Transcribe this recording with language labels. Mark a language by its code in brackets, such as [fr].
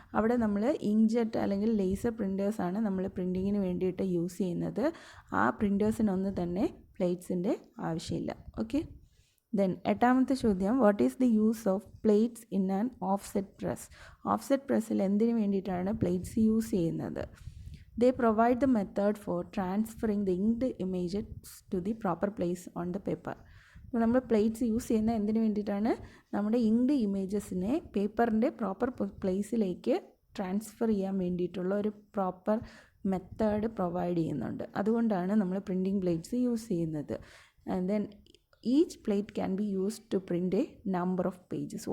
[ml] അവിടെ നമ്മൾ ഇങ്ക്ജെറ്റ് അല്ലെങ്കിൽ ലേസർ പ്രിൻറ്റേഴ്സാണ് നമ്മൾ പ്രിൻറ്റിങ്ങിന് വേണ്ടിയിട്ട് യൂസ് ചെയ്യുന്നത്. ആ പ്രിൻറ്റേഴ്സിനൊന്നും തന്നെ പ്ലേറ്റ്സിൻ്റെ ആവശ്യമില്ല. ഓക്കെ, ദെൻ 8ാമത്തെ ചോദ്യം, [en] What is the use of plates in an offset press? [ml] Offset പ്രസ്സിൽ എന്തിനു വേണ്ടിയിട്ടാണ് പ്ലേറ്റ്സ് യൂസ് ചെയ്യുന്നത്? [en] They provide the method for transferring the inked images to the proper place on the paper. [ml] അപ്പോൾ നമ്മൾ plates use ചെയ്യുന്ന എന്തിനു വേണ്ടിയിട്ടാണ്? നമ്മുടെ inked ഇമേജസിനെ പേപ്പറിൻ്റെ പ്രോപ്പർ പ്ലേസിലേക്ക് ട്രാൻസ്ഫർ ചെയ്യാൻ വേണ്ടിയിട്ടുള്ള ഒരു പ്രോപ്പർ മെത്തേഡ് പ്രൊവൈഡ് ചെയ്യുന്നുണ്ട്. അതുകൊണ്ടാണ് നമ്മൾ പ്രിൻറ്റിംഗ് പ്ലേറ്റ്സ് യൂസ് ചെയ്യുന്നത്. [en] And then each plate can be used to print a number of pages.